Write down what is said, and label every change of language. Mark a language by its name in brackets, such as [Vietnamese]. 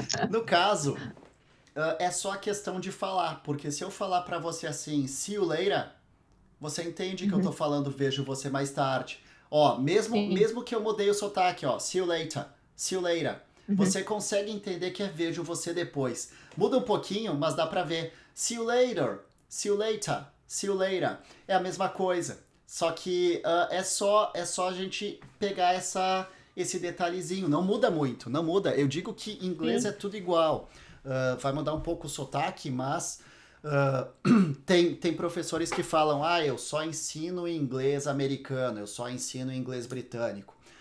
[Portuguese] No caso, é só a questão de falar, porque se eu falar para você assim, [English] see you later, [Portuguese] você entende que eu tô Uhum. falando vejo você mais tarde. Ó, Sim. mesmo que eu mudei o sotaque, ó, [English] see you later. [Portuguese] Uhum. Você consegue entender que é vejo você depois. Muda um pouquinho, mas dá pra ver. [English] See you later, see you later, see you later. [Portuguese] É a mesma coisa. Só que é só a gente pegar esse detalhezinho. Não muda muito, não muda. Eu digo que em inglês Sim. é tudo igual. Vai mudar um pouco o sotaque, mas tem professores que falam, eu só ensino inglês americano, eu só ensino inglês britânico.